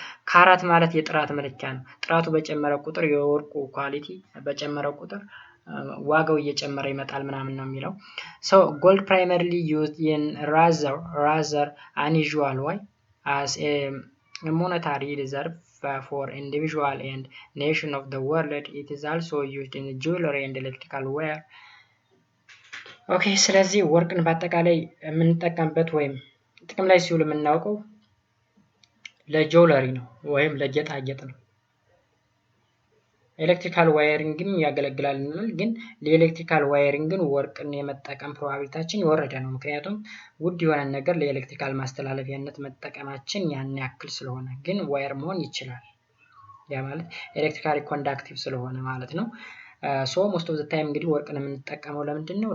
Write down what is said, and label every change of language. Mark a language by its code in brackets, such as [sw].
[am] ካራት ማለት የጥራት መለኪያ ነው። ጥራቱ በጨመረ ቁጥር የወርቁ ኳሊቲ በጨመረ ቁጥር ዋጋው እየጨመረ ይመጣል ምናምን ነው የሚለው። [en] gold primarily used in rather unusual way as a monetary reserve for individual and nation of the world. It is also used in jewelry and electrical wire. [am] ኦኬ ስለዚህ ወርቅን በአጠቃላይ የምንጠቀምበት ወይም ጥቅም ላይ ሲውል የምናውቀው ለጆለሪ ነው ወይም ለጌጣጌጥ ነው። ኤሌክትሪካል ዋየሪንግም ያገለግላል ግን ለኤሌክትሪካል ዋየሪንግን ወርቅን የመጠቀም ፕሮባቢሊቲያችን የወረደ ነው። ምክንያቱም ውድ የሆነ ነገር ለኤሌክትሪካል ማስተላለፊያነት መጠቀማችን ያን ያክል ስለሆነ፣ ግን ዋየር መሆን ይችላል። ያ ማለት ኤሌክትሪካሊ ኮንዳክቲቭ ስለሆነ ማለት ነው። ሞስት ኦፍ ዘ ታይም እንግዲህ ወርቅን የምንጠቀመው ለምንድን ነው?